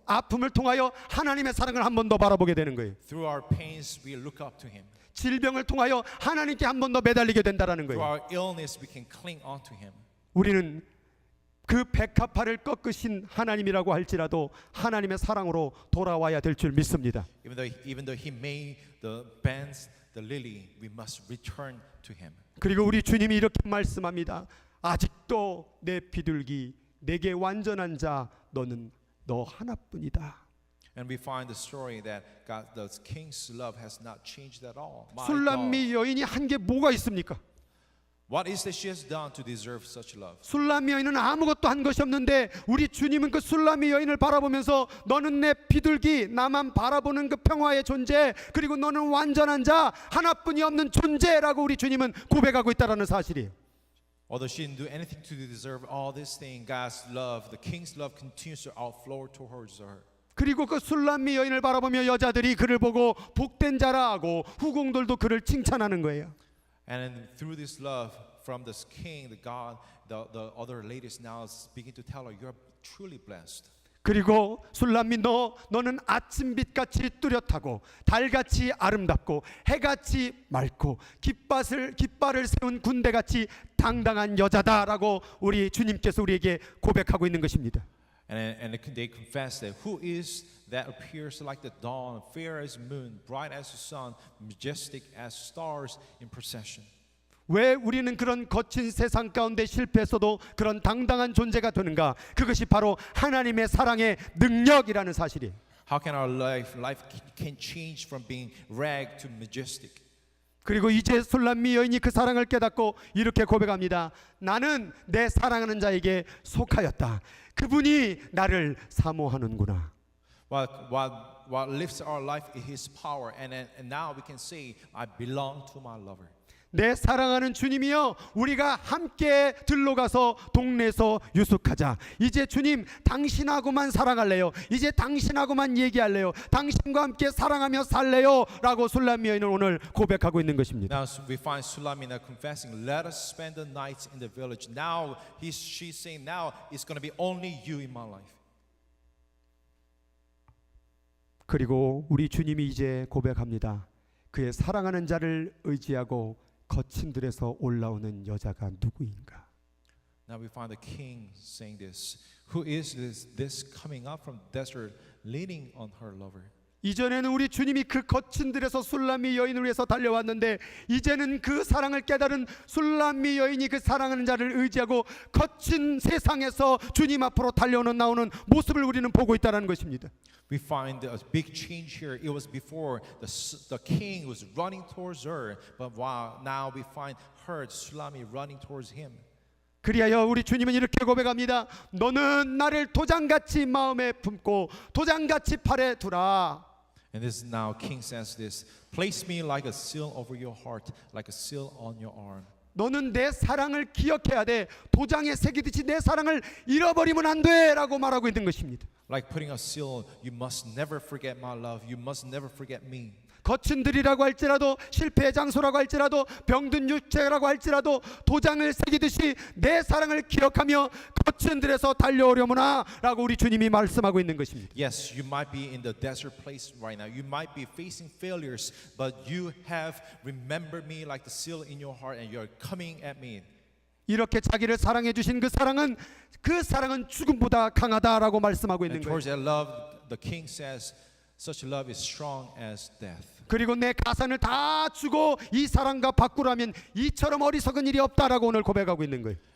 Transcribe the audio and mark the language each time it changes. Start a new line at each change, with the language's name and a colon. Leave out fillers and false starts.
Korean: 아픔을 통하여 하나님의 사랑을 한 번 더 바라보게 되는 거예요.
English: Through our pains we look up to Him.
Korean: 질병을 통하여 하나님께 한 번 더 매달리게 된다라는
English: Through
Korean: 거예요.
English: our illness we can cling on to Him.
Korean: 우리는 그 백합화를 꺾으신 하나님이라고 할지라도 하나님의 사랑으로 돌아와야 될 줄 믿습니다.
English: Even though He made the bends, the lily, we must return to Him.
Korean: 그리고 우리 주님이 이렇게 말씀합니다. 아직도 내 비둘기 내게 완전한 자 너는 너 하나뿐이다.
English: And we find the story that God, the king's love has not changed at all. My God.
Korean: 술람미 여인이 한 게 뭐가 있습니까?
English: What is that she has done to deserve such love?
Korean: 술람미 여인은 아무것도 한 것이 없는데 우리 주님은 그 술람미 여인을 바라보면서 너는 내 비둘기 나만 바라보는 그 평화의 존재 그리고 너는 완전한 자 하나뿐이 없는 존재라고 우리 주님은 고백하고 있다는 사실이에요.
English: Although she didn't do anything to deserve all this thing, God's love, the king's love continues to outflow towards her.
Korean: 그리고 그 술람미 여인을 바라보며 여자들이 그를 보고 복된 자라 하고 후궁들도 그를 칭찬하는 거예요.
English: And then through this love from this king, the God, the other ladies now begin to tell her, "You're truly blessed."
Korean: 그리고 술람미 너는 아침빛같이 뚜렷하고 달같이 아름답고 해같이 맑고 깃발을 세운 군대같이 당당한 여자다라고 우리 주님께서 우리에게 고백하고 있는 것입니다.
English: And they confess that who is that appears like the dawn, fair as moon, bright as the sun, majestic as stars in procession.
Korean: 왜 우리는 그런 거친 세상 가운데 실패했어도 그런 당당한 존재가 되는가? 그것이 바로 하나님의 사랑의 능력이라는 사실이에요.
English: How can our life can change from being rag to majestic?
Korean: 그리고 이제 술람미 여인이 그 사랑을 깨닫고 이렇게 고백합니다. 나는 내 사랑하는 자에게 속하였다. 그분이 나를 사모하는구나.
English: What lifts our life is His power, and now we can say, I belong to my lover.
Korean: 내 사랑하는 주님이여 우리가 함께 들러가서 동네에서 유숙하자. 이제 주님 당신하고만 사랑할래요. 이제 당신하고만 얘기할래요. 당신과 함께 사랑하며 살래요 라고 술람미 여인은 오늘 고백하고 있는 것입니다.
English: Now we find Sulamina confessing, let us spend the nights in the village. Now she's saying, now it's going to be only you in my life.
Korean: 그리고 우리 주님이 이제 고백합니다. 그의 사랑하는 자를 의지하고 거친 들에서 올라오는 여자가 누구인가?
English: Now we find the king saying this. Who is this coming up from the desert leaning on her lover?
Korean: 이전에는 우리 주님이 그 거친 들에서 술람미 여인을 위해서 달려왔는데 이제는 그 사랑을 깨달은 술람미 여인이 그 사랑하는 자를 의지하고 거친 세상에서 주님 앞으로 나오는 모습을 우리는 보고 있다는 것입니다.
English: We find a big change here. It was before the king was running towards her, but now we find her, Sulami, running towards him.
Korean: 그리하여 우리 주님은 이렇게 고백합니다. 너는 나를 도장같이 마음에 품고 도장같이 팔에 두라.
English: And this now king says this, place me like a seal over your heart, like a seal on your arm.
Korean: 너는 내 사랑을 기억해야 돼. 도장에 새기듯이 내 사랑을 잃어버리면 안 돼 라고 말하고 있는 것입니다.
English: Like putting a seal, you must never forget my love. You must never forget me.
Korean: 거친 들이라고 할지라도 실패의 장소라고 할지라도 병든 육체라고 할지라도 도장을 새기듯이 내 사랑을 기억하며 거친 들에서 달려오려무나 라고 우리 주님이 말씀하고 있는 것입니다.
English: Yes, you might be in the desert place right now. You might be facing failures, but you have remembered me like the seal in your heart and you're coming at me.
Korean: 이렇게 자기를 사랑해 주신 그 사랑은 죽음보다 강하다라고 말씀하고 있는
English: And towards that love, the king says, such love is strong as death.
Korean: 그리고 내 가산을 다 주고 이 사랑과 바꾸라면 이처럼 어리석은 일이 없다라고 오늘 고백하고 있는 거예요.